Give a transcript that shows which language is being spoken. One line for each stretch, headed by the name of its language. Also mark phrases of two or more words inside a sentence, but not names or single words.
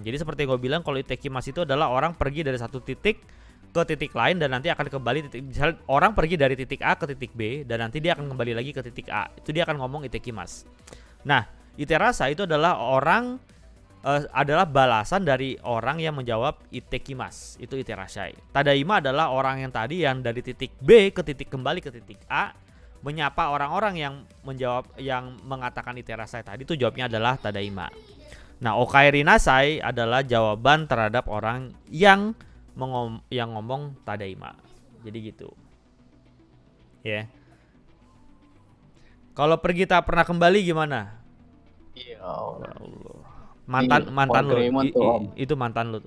Indonesian: Jadi seperti yang gue bilang, kalau itekimasu itu adalah orang pergi dari satu titik ke titik lain dan nanti akan kembali misalnya orang pergi dari titik A ke titik B dan nanti dia akan kembali lagi ke titik A. Itu dia akan ngomong itekimasu. Nah, iterasa itu adalah adalah balasan dari orang yang menjawab itekimasu. Itu iterashai. Tadaima adalah orang yang tadi yang dari titik B ke titik kembali ke titik A menyapa orang-orang yang mengatakan iterashai tadi, itu jawabnya adalah tadaima. Nah,
Japanese: おかえりなさい
Indonesian: adalah jawaban terhadap orang yang ngomong tadaima. Jadi gitu. Ya. Yeah. Kalau pergi tak pernah kembali gimana? Ya Allah. Mantan lu. Itu mantan lu tuh.